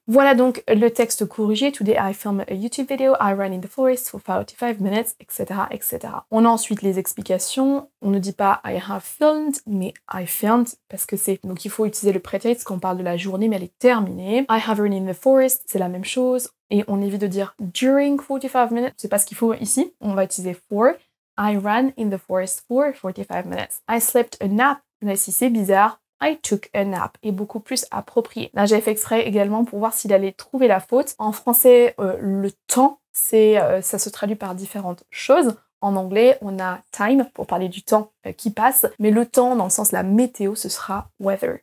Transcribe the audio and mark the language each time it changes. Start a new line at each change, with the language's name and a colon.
French: Voilà donc le texte corrigé.
English: Today I filmed a YouTube video, I ran in the forest for 45 minutes, etc., etc.
French: On a ensuite les explications. On ne dit pas
English: I have filmed,
French: mais
English: I filmed,
French: parce que donc il faut utiliser le prétexte quand on parle de la journée, mais elle est terminée.
English: I have run in the forest,
French: c'est la même chose. Et on évite de dire
English: during 45 minutes,
French: c'est pas ce qu'il faut ici. On va utiliser for.
English: I ran in the forest for 45 minutes. I slept a nap.
French: Là, ici, c'est bizarre.
English: I took a nap
French: est beaucoup plus approprié. Là, j'ai fait exprès également pour voir s'il allait trouver la faute. En français, le temps, ça se traduit par différentes choses. En anglais, on a time pour parler du temps qui passe, mais le temps, dans le sens la météo, ce sera weather.